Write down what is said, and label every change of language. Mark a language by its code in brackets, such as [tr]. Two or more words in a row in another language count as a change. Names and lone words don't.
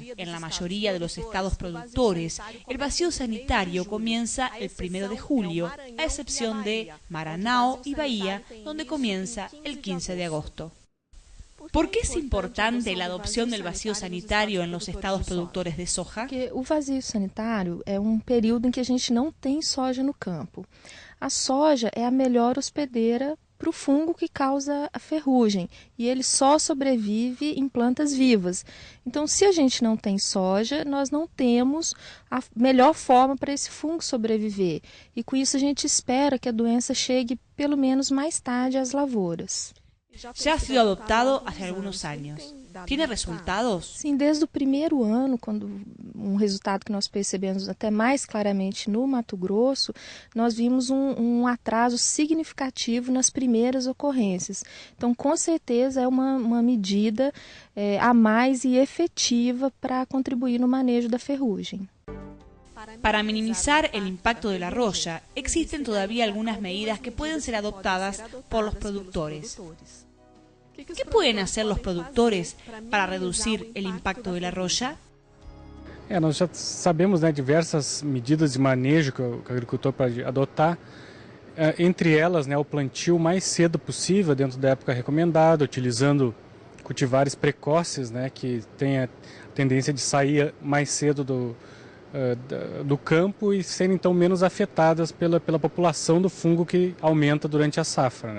[es] En la mayoría de los estados productores, el vacío sanitario comienza el 1 de julio, a excepción de Maranhão y Bahía, donde comienza el 15 de agosto. ¿Por qué es importante la adopción del vacío sanitario en los estados productores de soja? [pt] Porque o vazio sanitário é período em que a gente não tem soja no campo. A soja é a melhor hospedeira para o fungo que causa a ferrugem e ele só sobrevive em plantas vivas. Então, se a gente não tem soja, nós não temos a melhor forma para esse fungo sobreviver. E com isso a gente espera que a doença chegue pelo menos mais tarde às lavouras. [es] Ya ha sido adoptado hace algunos años. ¿Tiene resultados? [pt] Sim, desde o primeiro ano, quando um resultado que nós percebemos até mais claramente no Mato Grosso, nós vimos um atraso significativo nas primeiras ocorrências. Então, com certeza, é uma medida a mais e efetiva para contribuir no manejo da ferrugem. [es] Para minimizar el impacto de la roya, existen todavía algunas medidas que pueden ser adoptadas por los productores. ¿Qué pueden hacer los productores para reducir el impacto de la roya? [pt] Nós já sabemos, diversas medidas de manejo que o agricultor pode adotar, entre elas, o plantio o mais cedo possível, dentro da época recomendada, utilizando cultivares precoces, que têm a tendência de sair mais cedo do campo e serem então menos afetadas pela população do fungo que aumenta durante a safra.